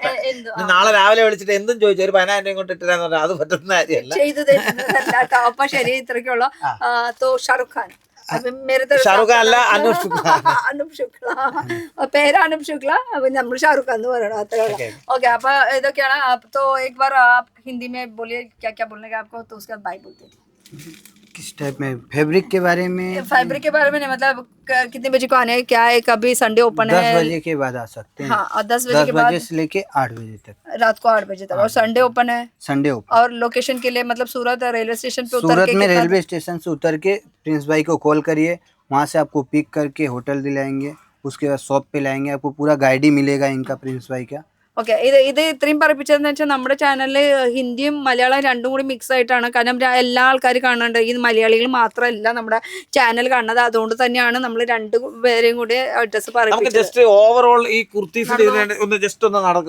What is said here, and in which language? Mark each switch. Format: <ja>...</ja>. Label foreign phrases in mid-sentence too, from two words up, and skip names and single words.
<ml>നാളെ രാവിലെ വിളിച്ചിട്ട് എന്തും ചോദിച്ചാൽ ഒരു 10,000 രൂപ കൊണ്ട് ഇട്ടാന്ന് പറഞ്ഞാൽ അത് പറ്റുന്ന കാര്യമല്ല. ഷാറുഖ് ഖാൻ അല്ല, അനൂപ് ശുക്ല. പേര് അനൂപ് ശുക്ല, നമ്മൾ ഷാറുഖ് ഖാൻ എന്ന് പറയണം, അത്രേ ഉള്ളൂ. ഓക്കെ അപ്പൊ ഇതൊക്കെയാണ്.</ml> <hi>तो एक बार आप हिंदी में बोलिए क्या क्या बोलने का आपको, तो उसके बाद बाय बोलते हैं. किस टाइप में फैब्रिक के बारे में नहीं, मतलब कितने बजे को आने है, क्या है, कभी</hi> <en>Sunday open</en> <hi>है? 10 बजे के बाद आ सकते हैं. हाँ 10 बजे के बाद से लेके 8 बजे तक, रात को 8 बजे तक. और</hi> <en>Sunday open</en> <hi>है?</hi> <en>Sunday open.</en> <hi>और लोकेशन के लिए मतलब सूरत</hi> <en>railway station</en> <hi>पे उतर सूरत में</hi> <en>railway station</en> <hi>से उतर के प्रिंस भाई को कॉल करिए, वहाँ से आपको पिक करके होटल दिलाएंगे, उसके बाद शॉप पे लाएंगे. आपको पूरा गाइड ही मिलेगा इनका, प्रिंस भाई का.</hi> <ml>ഓക്കെ ഇത് ഇത്രയും പറയിപ്പിച്ചതെന്ന് വെച്ചാൽ നമ്മുടെ ചാനലിൽ ഹിന്ദിയും മലയാളം രണ്ടും കൂടി മിക്സ് ആയിട്ടാണ്. കാരണം എല്ലാ ആൾക്കാരും കാണുന്നുണ്ട്, ഈ മലയാളികൾ മാത്രമല്ല നമ്മുടെ ചാനൽ കാണുന്നത്. അതുകൊണ്ട് തന്നെയാണ് നമ്മൾ രണ്ടുപേരെയും കൂടി അഡ്രസ് പറയുന്നത്.</ml> <en>just overall</en> <ml>ഈ കുർത്തീസ് ഒന്ന് ജസ്റ്റ് ഒന്ന് നടക്കും.</ml>